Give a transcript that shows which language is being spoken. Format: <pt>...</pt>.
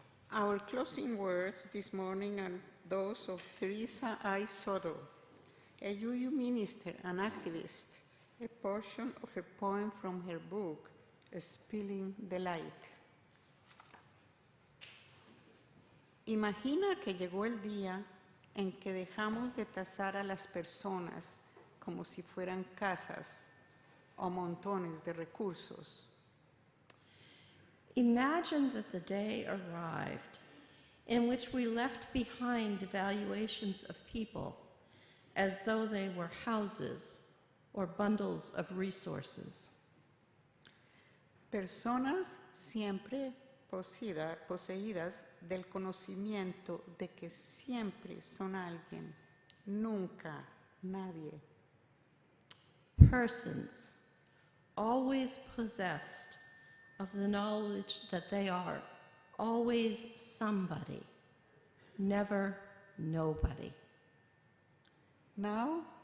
<en>Our closing words this morning are those of Teresa I. Soto, a UU minister and activist, a portion of a poem from her book, Spilling the Light.</en> <es>Imagina que llegó el día en que dejamos de tasar a las personas como si fueran casas o montones de recursos.</es> <en>Imagine that the day arrived in which we left behind valuations of people as though they were houses or bundles of resources.</en> <es>Personas siempre poseídas del conocimiento de que siempre son alguien Nunca, nadie.</es> <en>Persons, always possessed of the knowledge that they are always somebody, never nobody. Now,</en>